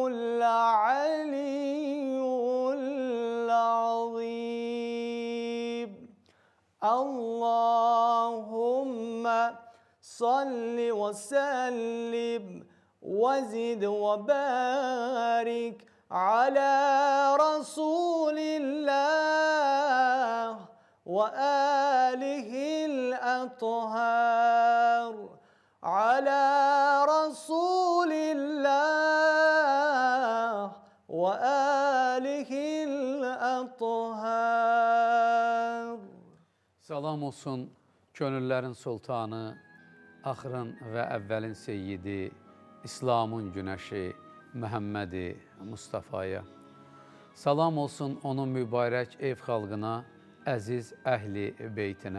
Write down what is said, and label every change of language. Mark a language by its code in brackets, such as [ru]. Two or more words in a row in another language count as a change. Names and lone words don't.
[ar] العلي العظيم اللهم صل وسلم وزد وبارك على رسول الله وآله الأطهار على رسول الله وآله الأطهار. [az] Salam olsun könüllərin sultanı, axırın və əvvəlin seyyidi, İslamın günəşi Məhəmmədi Mustafaya. Salam olsun onun mübarək ev xalqına, əziz əhli beytinə.